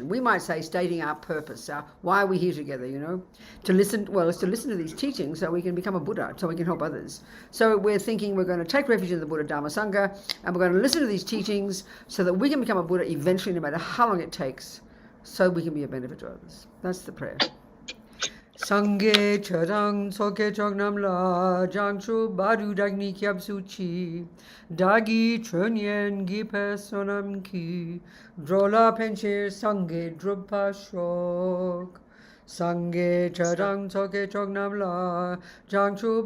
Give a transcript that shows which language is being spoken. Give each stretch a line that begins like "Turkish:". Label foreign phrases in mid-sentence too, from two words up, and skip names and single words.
English: We might say stating our purpose, why are we here together, To listen, well, it's to listen to these teachings so we can become a Buddha, so we can help others. So we're thinking we're going to take refuge in the Buddha Dharma Sangha, and we're going to listen to these teachings so that we can become a Buddha eventually, no matter how long it takes, so we can be a benefit to others. That's the prayer.
Tibetan: སངས་རྒྱས་ཆོས་དང་ཚོགས་ཀྱི་མཆོག་རྣམས་ལ། བྱང་ཆུབ་བར་དུ་བདག་ནི་སྐྱབས་སུ་མཆི། བདག་གིས་སྦྱིན་སོགས་བགྱིས་པའི་བསོད་ནམས་ཀྱིས འགྲོ་ལ་ཕན་ཕྱིར་སངས་རྒྱས་འགྲུབ་པར་ཤོག། སངས་རྒྱས་ཆོས་དང་ཚོགས་ཀྱི་མཆོག་རྣམས་ལ། བྱང་ཆུབ